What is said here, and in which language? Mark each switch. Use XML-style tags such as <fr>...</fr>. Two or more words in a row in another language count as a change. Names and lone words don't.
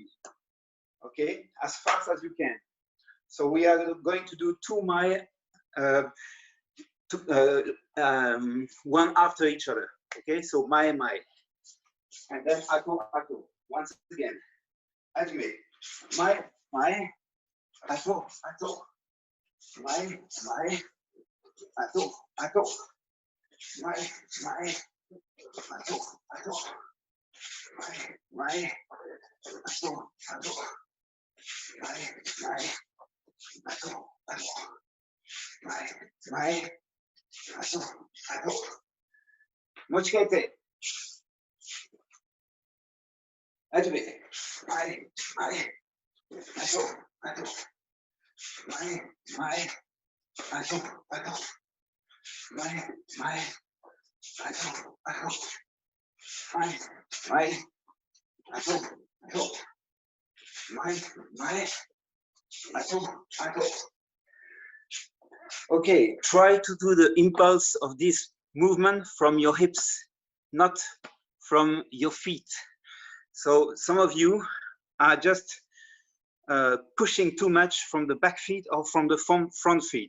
<en>Okay, as fast as you can. So we are going to do 2 Mai, one after each other. Okay, so Mai, and then</en> <ja>後、後.</ja> <en>Once again, activate.</en> <ja>前、後、後. 前、後、後. 前、後、後. 前、後、後. 前、後、後. 前、後、後. 持ち替えて。始め。前、前。後、後。前、前。後、後。前、前。後、後。前、前。後、後。前、前。後、後.</ja> <en>Okay, try to do the impulse of this movement from your hips, not from your feet. So some of you are just pushing too much from the back feet or from the front feet.</en>